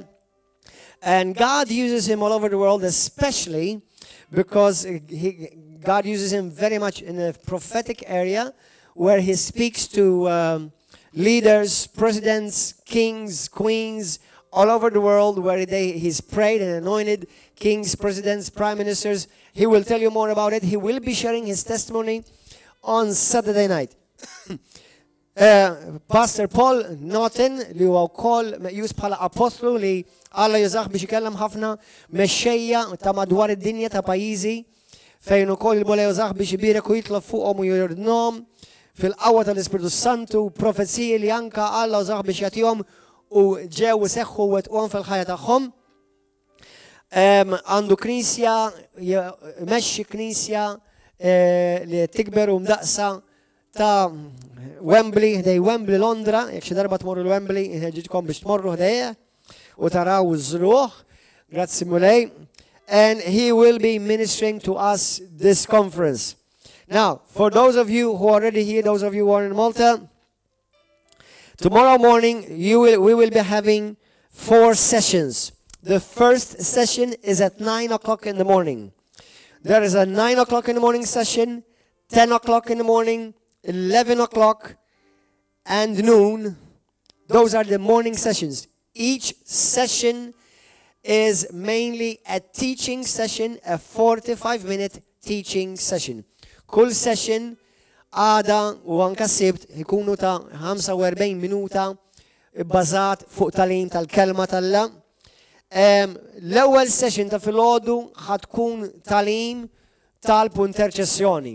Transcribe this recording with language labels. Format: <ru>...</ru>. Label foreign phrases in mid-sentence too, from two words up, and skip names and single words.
<en>And God uses him all over the world, especially because God uses him very much in the prophetic area, where he speaks to leaders, presidents, kings, queens, all over the world, where he's prayed and anointed kings, presidents, prime ministers. He will tell you more about it. He will be sharing his testimony on Saturday night.</en> <mt>Pastor Paul Naughton li huwa wkoll meqjus bħala apostlu li Alla jużah biex ikellem ħafna mexxejja ta' madwar id-dinja ta' pajjiżi fejn ukoll il-bola jużah biex ibirek u jitlob fuqhom u jordnhom fil-qawwa tal-Ispiritu Santu, profeziji li anka Alla jużah biex jagħtihom u ġew iseħħu u wettquhom fil-ħajja tagħhom. Għandu knisja, mexxi knisja li tikber u mdaqsa ta' Wembley, ħdej Wembley Londra, jekk xi darba tmorru l-Wembley, ħeġġitkom biex tmorru ħdejja u taraw iż-żruħ. Grazzi mulej.</mt> <en>And he will be ministering to us this conference. Now, for those of you who are already here, those of you who are in Malta, tomorrow morning we will be having 4 sessions. The first session is at 9 o'clock in the morning. There is a 9 o'clock in the morning session, 10 o'clock in the morning, 11 o'clock, and noon. Those are the morning sessions. Each session is mainly a teaching session, a 45-minute teaching session.</en> <mt>Kull session għada u anka sibt ikunu ta' 45 minuta bbażat fuq talim tal-kelma tal-la. L-ewwel session ta' filgħodu ħatkun talim talb u interċessjoni.</mt>